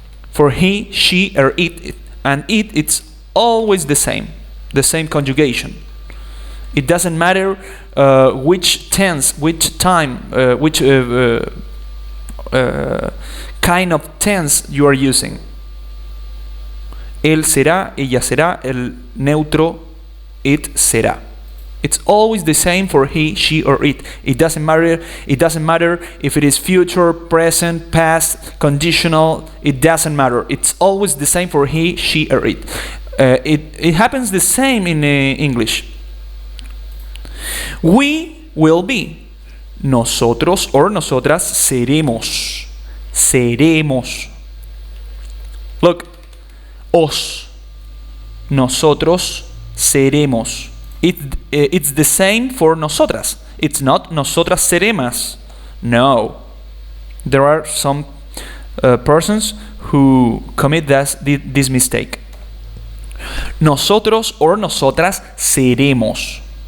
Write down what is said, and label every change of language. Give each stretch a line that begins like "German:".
English: For he, she, or it, and it's always the same conjugation. It doesn't matter which tense, which time, which kind of tense you are using.
Spanish: Él será, ella será, el neutro, it será.
English: It's always the same for he, she, or it. It doesn't matter if it is future, present, past, conditional. It doesn't matter. It's always the same for he, she, or it. It happens the same in English. We will be.
Spanish: Nosotros or nosotras seremos. Seremos.
English: Look.
Spanish: Os. Nosotros seremos.
English: It's the same for nosotras. It's not
Spanish: nosotras seremos.
English: No. There are some persons who commit this mistake.
Spanish: Nosotros or nosotras seremos.